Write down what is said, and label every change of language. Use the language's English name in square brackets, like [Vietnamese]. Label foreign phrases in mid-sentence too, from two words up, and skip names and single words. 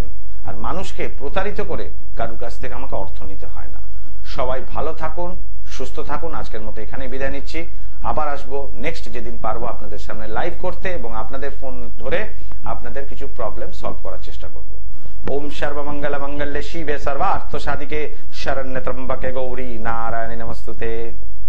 [Bangla] আর মানুষকে প্রতারিত করে কারোর কাছ থেকে আমাকে অর্থ নিতে হয় না। সবাই ভালো থাকুন, সুস্থ থাকুন। আজকের মতো এখানে বিদায় নিচ্ছি। আবার আসবো নেক্সট যেদিন পারবো আপনাদের সামনে লাইভ করতে এবং আপনাদের ফোন ধরে আপনাদের কিছু [English] problem solve [Bangla] করার চেষ্টা করব। [Sanskrit] ओम सर्वमङ्गल मङ्गले शिवे सर्वार्थ साधिके शरण्ये त्र्यम्बके गौरी नारायणी नमस्तुते।